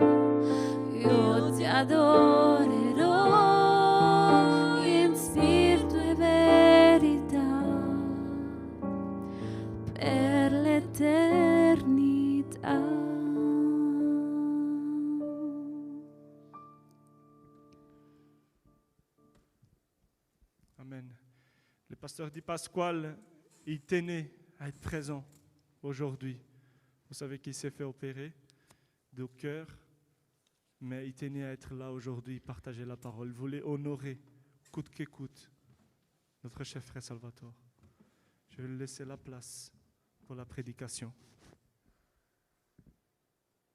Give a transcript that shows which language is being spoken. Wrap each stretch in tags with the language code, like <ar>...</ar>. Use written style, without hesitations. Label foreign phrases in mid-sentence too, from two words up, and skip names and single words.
<it>Io ti adorerò in spirito e verità per l'eternità. Amen.</it> <fr>Le pasteur Di Pasquale, il tenait à être présent aujourd'hui. Vous savez qu'il s'est fait opérer de cœur, mais il tenait à être là aujourd'hui, partager la parole. Il voulait honorer, coûte que coûte, notre cher frère Salvatore. Je vais lui laisser la place pour la prédication.</fr>